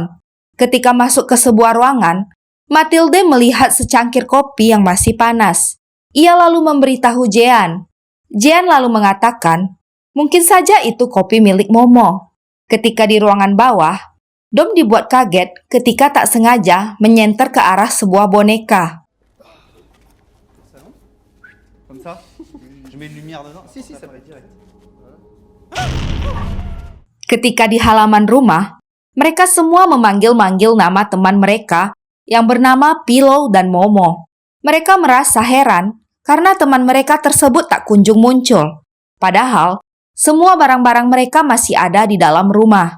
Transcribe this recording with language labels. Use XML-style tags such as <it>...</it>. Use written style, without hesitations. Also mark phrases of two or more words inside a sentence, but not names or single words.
<id>Ketika masuk ke sebuah ruangan, Matilde melihat secangkir kopi yang masih panas. Ia lalu memberitahu Jean. Jean lalu mengatakan, mungkin saja itu kopi milik Momo. Ketika di ruangan bawah, Dom dibuat kaget ketika tak sengaja menyenter ke arah sebuah boneka.</id> <fr>Comme ça. Je mets une lumière dedans. Si, ça paraît direct.</fr> <id>Ketika di halaman rumah, mereka semua memanggil-manggil nama teman mereka yang bernama Pillow dan Momo. Mereka merasa heran karena teman mereka tersebut tak kunjung muncul. Padahal, semua barang-barang mereka masih ada di dalam rumah.</id>